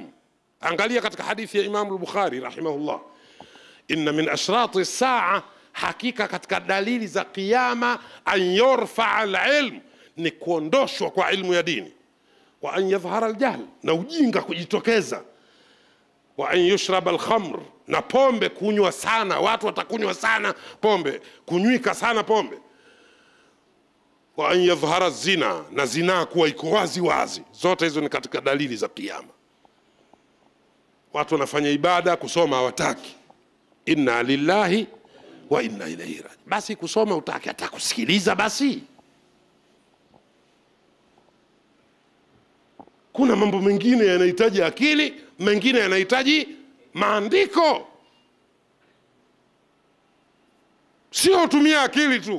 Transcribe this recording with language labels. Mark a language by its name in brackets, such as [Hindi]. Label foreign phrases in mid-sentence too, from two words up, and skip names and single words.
[Swahili] Angalia katika hadithi ya Imam al-Bukhari rahimahullah, [Arabic] إن من أشراط الساعة, [Swahili] hakika katika dalili za kiyama, [Arabic] أن يرفع العلم, [Swahili] ni kuondoshwa kwa ilmu ya dini, [Arabic] وأن يظهر الجهل, [Swahili] na ujinga kujitokeza, [Arabic] وأن يشرب الخمر, [Swahili] na pombe kunywa sana, watu watakunywa sana pombe, kunywika sana pombe, [Arabic] وأن يظهر الزنا, [Swahili] na zina kuwa iko wazi wazi. Zote hizo ni katika dalili za kiyama. Watu wanafanya ibada, kusoma hawataki. [Arabic] إنا لله وإنا إليه راجعون. [Swahili] Basi kusoma utaki, hata kusikiliza basi. Kuna mambo mengine yanahitaji akili, mengine yanahitaji maandiko. Sio tumia akili tu.